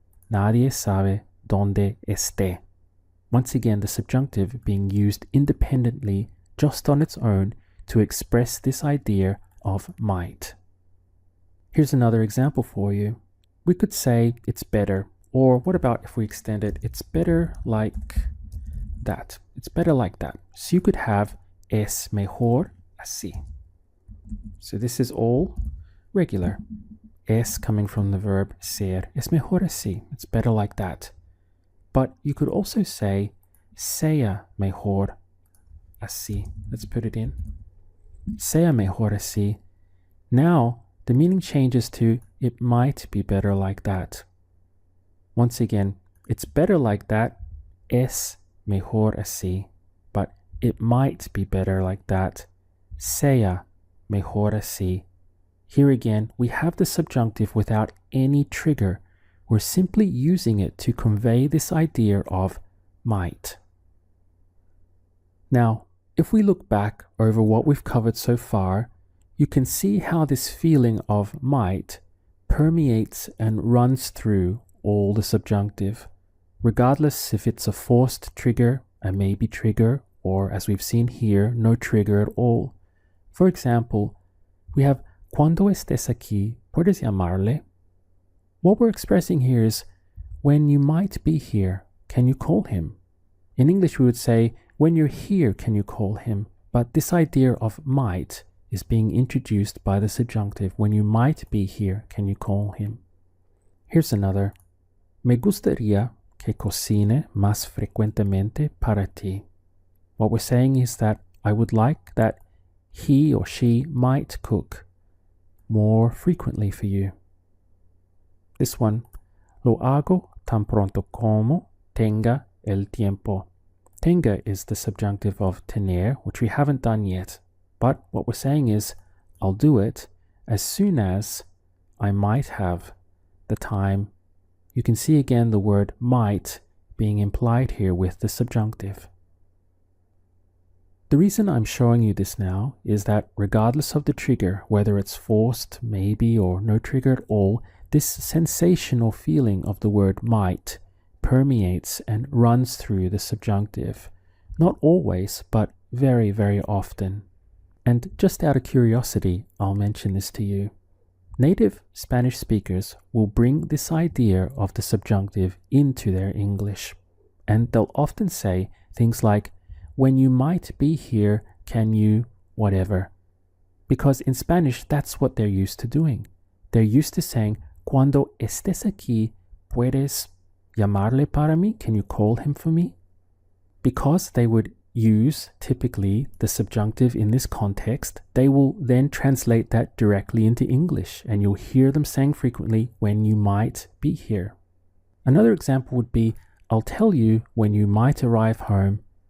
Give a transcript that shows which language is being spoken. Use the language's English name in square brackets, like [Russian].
[Spanish] Nadie sabe dónde esté. [English] Once again, the subjunctive being used independently, just on its own, to express this idea of might. Here's another example for you. We could say it's better, or what about if we extend it, it's better like that. It's better like that. So you could have [Spanish] es mejor así. [English] So this is all regular. Es coming from the verb ser. [Spanish] Es mejor así. [English] It's better like that. But you could also say [Spanish] sea mejor así. [English] Let's put it in. [Spanish] Sea mejor así. [English] Now the meaning changes to it might be better like that. Once again, it's better like that. [Spanish] Es mejor así. [English] But it might be better like that. [Spanish] Sea mejor así. [English] Here again, we have the subjunctive without any trigger. We're simply using it to convey this idea of might. Now, if we look back over what we've covered so far, you can see how this feeling of might permeates and runs through all the subjunctive, regardless if it's a forced trigger, a maybe trigger, or as we've seen here, no trigger at all. For example, we have [Spanish] cuando estés aquí, puedes llamarle. [English] What we're expressing here is, when you might be here, can you call him? In English, we would say, when you're here, can you call him? But this idea of might is being introduced by the subjunctive. When you might be here, can you call him? Here's another. [Spanish] Me gustaría que cocine más frecuentemente para ti. [English] What we're saying is that I would like that he or she might cook more frequently for you. This one, [Spanish] lo hago tan pronto como tenga el tiempo. [English] Tenga is the subjunctive of tener, which we haven't done yet. But what we're saying is, I'll do it as soon as I might have the time. You can see again the word might being implied here with the subjunctive. The reason I'm showing you this now is that regardless of the trigger, whether it's forced, maybe, or no trigger at all, this sensational feeling of the word might permeates and runs through the subjunctive. Not always, but very, very often. And just out of curiosity, I'll mention this to you. Native Spanish speakers will bring this idea of the subjunctive into their English. And they'll often say things like, when you might be here, can you whatever? Because in Spanish, that's what they're used to doing. They're used to saying, [Spanish] cuando estés aquí, puedes llamarle para mí? [English] Can you call him for me? Because they would use typically the subjunctive in this context, they will then translate that directly into English, and you'll hear them saying frequently, when you might be here. Another example would be, I'll tell you when you might arrive home.